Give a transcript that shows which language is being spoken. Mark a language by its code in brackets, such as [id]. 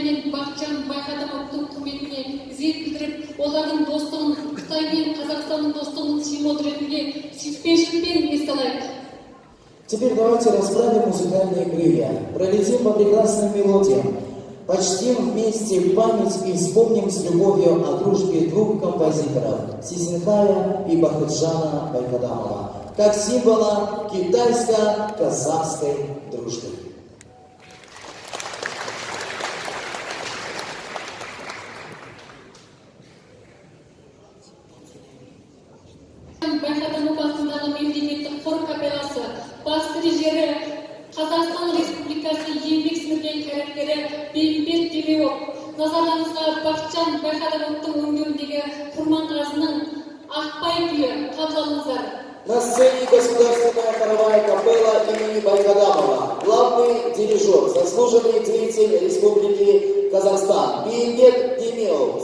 [kk] Бақытжан Байқадамовтың құрметіне ізет білдіріп, олардың достығын, Қытай мен Қазақстанның достығының символы ретінде сүйіспеншілікпен еске алайық. [ru] Теперь давайте расправим музыкальные крылья, пролетим по прекрасным мелодиям, почтим вместе память и вспомним с любовью о дружбе двух композиторов Сисинхая и Бахытжана Байкадамова, как символа китайско-казахской дружбы. [kk] Байқадамов атындағы мемлекеттік қор капелласы, бас дирижері, Қазақстан Республикасы еңбек сіңірген қайраткері Бейімбет Демеуов, назарларыңызға Бақытжан Байқадамовтың өңдеуіндегі Құрманғазының Ақпай күйі қабылдаңыздар. [ru] На сцене государственная хоровая капелла имени Байкадамова, главный дирижер, заслуженный деятель Республики Казахстан Бейімбет Демеуов.